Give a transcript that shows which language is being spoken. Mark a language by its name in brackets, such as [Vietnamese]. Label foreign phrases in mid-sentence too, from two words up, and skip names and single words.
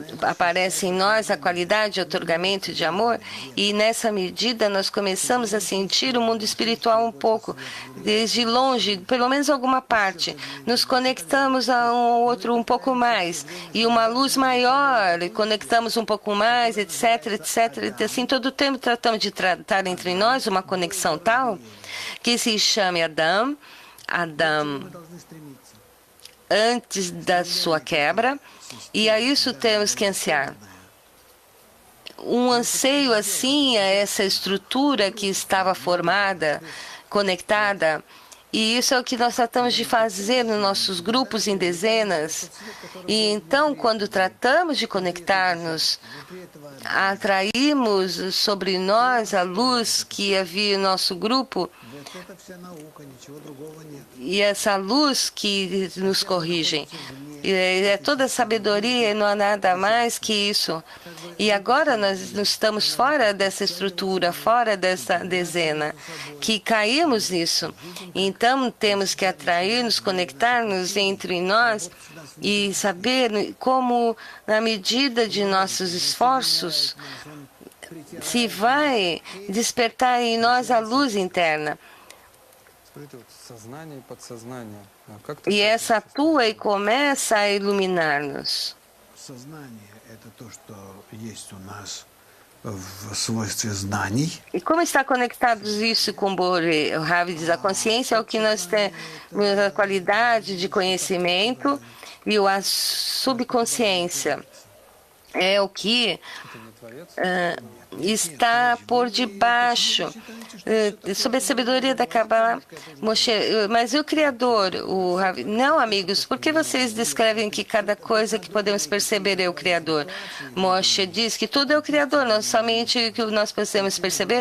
[Portuguese] aparece em nós a qualidade de otorgamento de amor, e nessa medida nós começamos a sentir o mundo espiritual um pouco, desde longe, pelo menos alguma parte. Nos conectamos a um ao outro um pouco mais, e uma luz maior, e conectamos um pouco mais, etc, etc. E assim, todo o tempo tratamos de tratar entre nós uma conexão tal que se chame Adam, [Russian] Мы должны стремиться. [Portuguese] antes da sua quebra, e a isso temos que ansiar. Um anseio assim a essa estrutura que estava formada, conectada, e isso é o que nós tratamos de fazer nos nossos grupos em dezenas. E então, quando tratamos de conectar-nos, atraímos sobre nós a luz que havia em nosso grupo, [Russian] Вот это вся наука, ничего другого нет. [Portuguese] e essa luz que nos corrige. E é toda sabedoria e não há nada mais que isso. E agora nós estamos fora dessa estrutura, fora dessa dezena, que caímos nisso. Então temos que atrair, nos conectar-nos entre nós e saber como, na medida de nossos esforços, se vai despertar em nós a luz interna. [Russian] Смотрите, вот сознание и подсознание. Как это [Portuguese] E [Russian] связано? [Portuguese] essa atua e começa a iluminar-nos. [Russian] Сознание – это то, что есть у нас в свойстве знаний. [Portuguese] E como está conectado isso com o Ravi diz, a consciência é o que nós temos, a qualidade de conhecimento, e a subconsciência é o que [Russian] Это не творец? [Portuguese] está por debaixo, sob a sabedoria da Kabbalah. Moshe, mas e o Criador? Não, amigos, por que vocês descrevem que cada coisa que podemos perceber é o Criador? Moshe diz que tudo é o Criador, não somente o que nós podemos perceber.